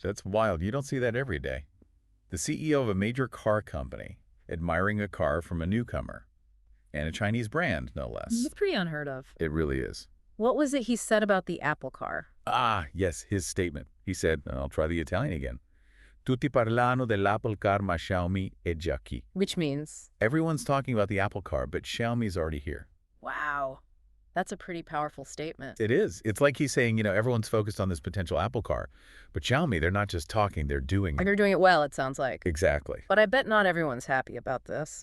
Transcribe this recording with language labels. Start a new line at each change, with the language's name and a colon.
English: That's wild. You don't see that every day. The CEO of a major car company admiring a car from a newcomer. And a Chinese brand, no less. It's pretty unheard of. It really is. What was it he said about the Apple car? Ah, yes, his statement. He said, and I'll try the Italian again.
Italian: Tutti parlano dell'Apple car, ma Xiaomi è già qui.
English: Which means? Everyone's talking about the Apple car, but Xiaomi's already here. Wow. That's a pretty powerful statement. It is. It's like he's saying, everyone's focused on this potential Apple car. But Xiaomi, they're not just talking, they're doing Like it. they're doing it well, it sounds like. Exactly. But I bet not everyone's happy about this.